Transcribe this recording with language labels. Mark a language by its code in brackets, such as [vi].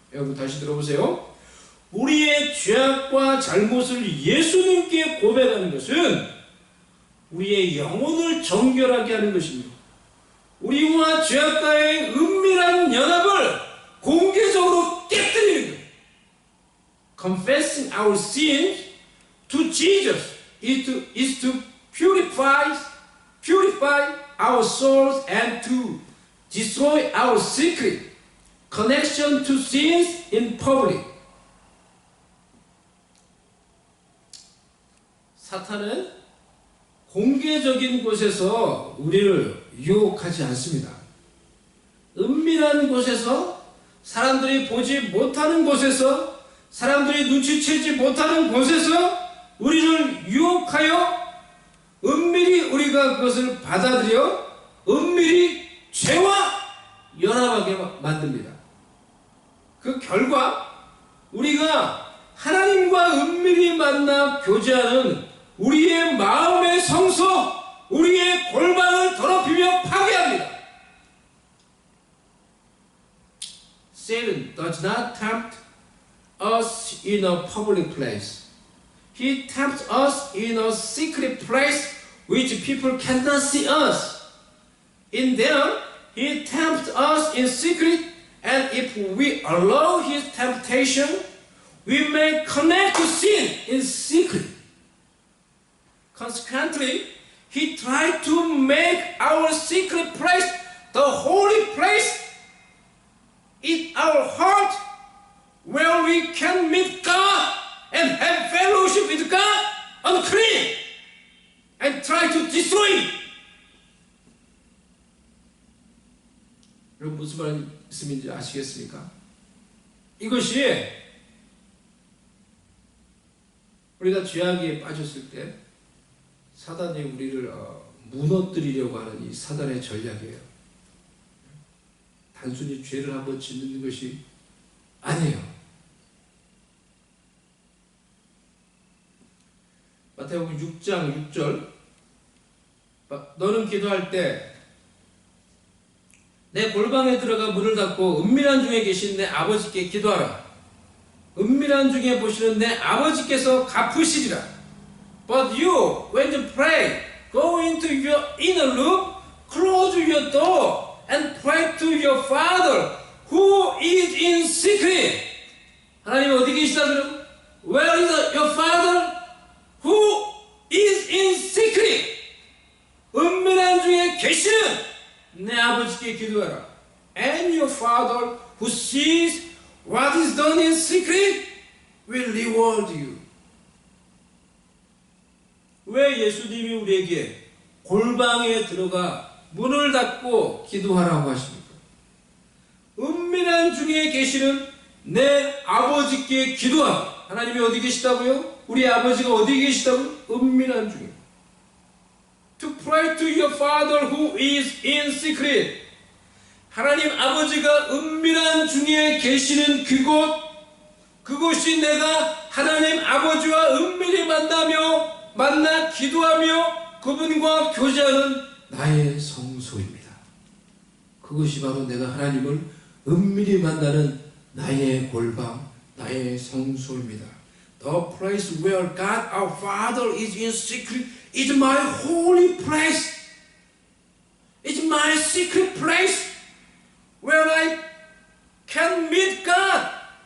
[ko] 여러분 다시 들어보세요. 우리의 죄악과 잘못을 예수님께 고백하는 것은 우리의 영혼을 정결하게 하는 것입니다. 우리와 죄악과의 은밀한 연합을 공개적으로 깨뜨리는 거예요. [en] Confessing our sins to Jesus is to purify our souls and to destroy our secret connection to sins in public. [ko] 사탄은 공개적인 곳에서 우리를 유혹하지 않습니다. 은밀한 곳에서, 사람들이 보지 못하는 곳에서, 사람들이 눈치채지 못하는 곳에서 우리를 유혹하여 은밀히 우리가 그것을 받아들여 은밀히 죄와 연합하게 만듭니다. 그 결과 우리가 하나님과 은밀히 만나 교제하는 우리의 마음의 성소, 우리의 골방을 더럽히며 파괴합니다. [en] Satan does not tempt us in a public place. He tempts us in a secret place which people cannot see us. In there, he tempts us in secret, and if we allow his temptation, we may connect to sin in secret. Consequently, he tried to make our secret place the holy place in our heart, where we can meet God and have fellowship with God unclean, and try to destroy it. [ko] 여러분 무슨 말씀인지 아시겠습니까? 이것이 우리가 죄악에 빠졌을 때 사단이 우리를 무너뜨리려고 하는 이 사단의 전략이에요. 단순히 죄를 한번 짓는 것이 아니에요. 마태복음 6장 6절, 너는 기도할 때 내 골방에 들어가 문을 닫고 은밀한 중에 계신 내 아버지께 기도하라. 은밀한 중에 보시는 내 아버지께서 갚으시리라. [en] But you, when you pray, go into your inner room, close your door, and pray to your Father who is in secret. [ko] 하나님 어디 계시다 그럼? [en] Where is your Father who is in secret? [ko] 은밀한 중에 계시는 내 아버지께 기도하라. [en] And your Father who sees what is done in secret will reward you. [ko] 왜 예수님이 우리에게 골방에 들어가 문을 닫고 기도하라고 하십니까? 은밀한 중에 계시는 내 아버지께 기도하라. 하나님이 어디 계시다고요? 우리 아버지가 어디 계시다고요? 은밀한 중에. [en] To pray to your Father who is in secret. [ko] 하나님 아버지가 은밀한 중에 계시는 그곳이 내가 하나님 아버지와 은밀히 만나 기도하며 그분과 교제하는 나의 성소입니다. 그것이 바로 내가 하나님을 은밀히 만나는 나의 골방, 나의 성소입니다. [en] The place where God our Father is in secret is my holy place. It's my secret place where I can meet God